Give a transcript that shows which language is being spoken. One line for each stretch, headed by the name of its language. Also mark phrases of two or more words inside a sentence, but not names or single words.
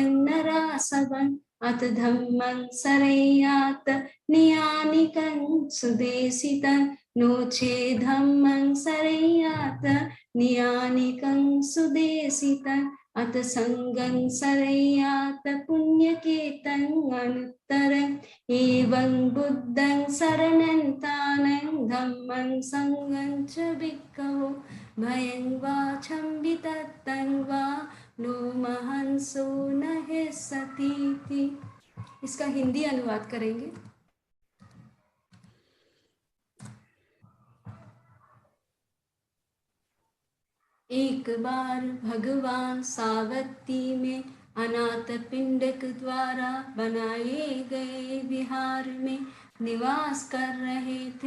Pali: नरासवम् अथ धम्मं सरेयात नियानिकं सुदेशितं नो चेत् धम्मं सरेयात नियानिकं सुदेशितं अथ संगं सरेयात पुण्यकेतं अनुत्तरम् एवं बुद्धं शरणं तानं धम्मं संगं च भिक्खवो भयं वा छम्बितत्तं वा लोमहंसो न हिस्सतीति।
Hindi: इसका हिंदी अनुवाद करेंगे। एक बार भगवान सावत्ती में अनाथ पिंडक द्वारा बनाए गए विहार में निवास कर रहे थे।